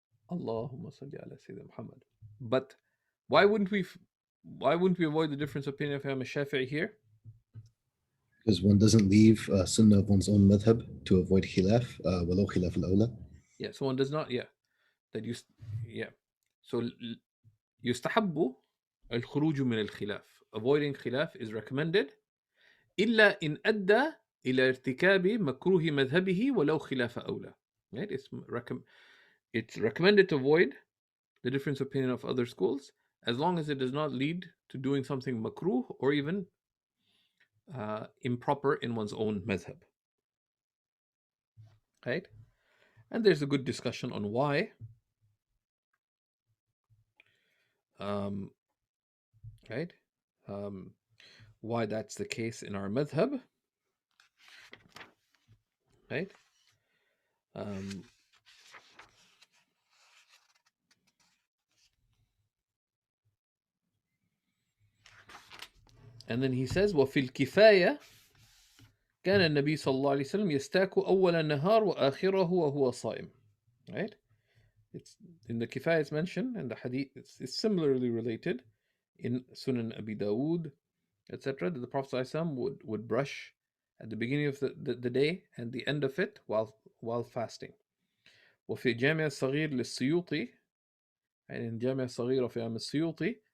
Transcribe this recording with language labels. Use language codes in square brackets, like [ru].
[en] Allahumma salli ala Sayyidina Muhammad. But why wouldn't we avoid the difference of opinion of Imam Shafi'i here? Because one doesn't leave sunnah of one's own madhab to avoid khilaf, [ar] walau khilaf al-awla. [en] Yeah, so one does not, So [ar] يستحب الخروج من الخلاف. [en] Avoiding khilaf is recommended [ar] إلا إن أدى إلى ارتكاب مكروه مذهبه ولو خلاف أولى. [en] Right? It's recommended to avoid the difference of opinion of other schools as long as it does not lead to doing something makruh or even improper in one's own madhab. Right? And there's a good discussion on why. Right? Why that's the case in our madhab. Right? And then he says, [ar] وفي الكفاية كان النبي صلى الله عليه وسلم يستاك أول النهار وآخره وهو صائم. [en] Right? It's in the Kifaya it's mentioned, and the Hadith it's similarly related in Sunan Abi Dawood, etc. That the Prophet ﷺ would brush at the beginning of the day and the end of it while fasting. [ar] وفي جامع الصغير للسيوطي, [en] and in [ar] جامع الصغير [en] of Imam [ar] السيوطي